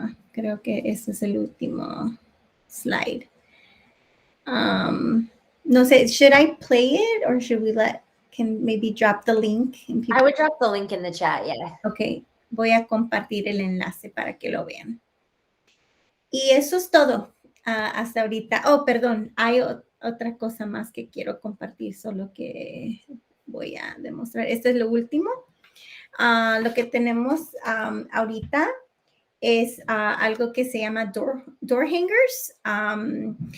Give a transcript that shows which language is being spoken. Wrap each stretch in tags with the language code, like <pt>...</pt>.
<es>Creo que ese es el último slide. No sé,</es> <en>should I play it or should we can maybe drop the link? I would drop the link in the chat, yeah.</en> <es>Ok, voy a compartir el enlace para que lo vean. Y eso es todo hasta ahorita. Oh, perdón, hay otra cosa más que quiero compartir, solo que voy a demostrar. Esto es lo último. Lo que tenemos ahorita es algo que se llama door hangers.</es>